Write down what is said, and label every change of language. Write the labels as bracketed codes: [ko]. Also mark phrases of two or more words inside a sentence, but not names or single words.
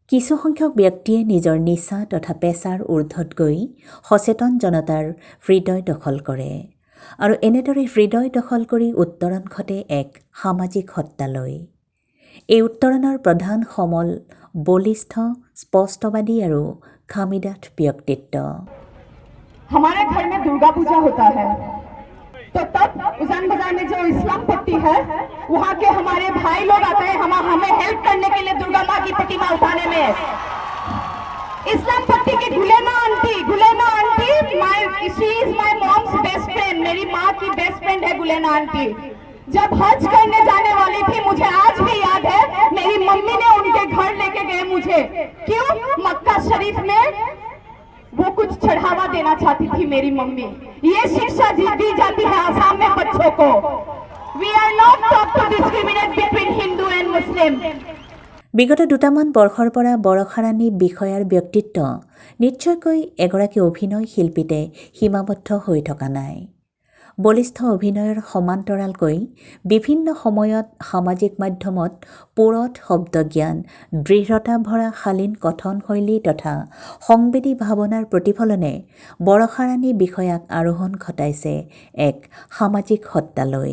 [as] কিছু সংখ্যক ব্যক্তিয়ে নিজৰ নিচা তথা পেছাৰ ঊৰ্ধত গৈ সচেতন জনতাৰ হৃদয় দখল কৰে আৰু এনেদৰে হৃদয় দখল কৰি উত্তৰণ ঘটে এক সামাজিক হত্যালৈ। এই উত্তৰণৰ প্ৰধান সমল বলিষ্ঠ স্পষ্টবাদী আৰু খামিদাঠ ব্যক্তিত্ব। [hi] हमारे घर में दुर्गा पूजा होता है तो तब उजान बाजार में जो इस्लाम पट्टी है वहाँ के हमारे भाई लोग आते हैं हमें हेल्प करने के लिए दुर्गा माँ की प्रतिमा उठाने में। इस्लाम पट्टी की गुलेना आंटी [en] she is my mom's best friend, [hi] मेरी माँ की [en] best friend [hi] है गुलेना आंटी। जब हज करने जाने वाली थी मुझे आज भी याद है मेरी मम्मी ने उनके घर लेके गए मुझे। क्यों? मक्का शरीफ में वो कुछ चढ़ावा देना चाहती थी मेरी मम्मी। ये शिक्षा दी जाती है आसाम में बच्चों को। [en] We are not taught to discriminate between Hindu and Muslim. [as] বিগত দুটামান বৰ্ষৰ পৰা বৰষাৰাণী বিষয়াৰ ব্যক্তিত্ব নিশ্চয়কৈ এগৰাকী অভিনয় শিল্পীতে সীমাবদ্ধ হৈ থকা নাই। বলিষ্ঠ অভিনয়ৰ সমান্তৰালকৈ বিভিন্ন সময়ত সামাজিক মাধ্যমত পুৰঠ শব্দজ্ঞান, দৃঢ়তা ভৰা শালীন কথনশৈলী তথা সংবেদী ভাৱনাৰ প্ৰতিফলনে বৰষাৰাণী বিষয়াক আৰোহণ ঘটাইছে এক সামাজিক হত্যালৈ।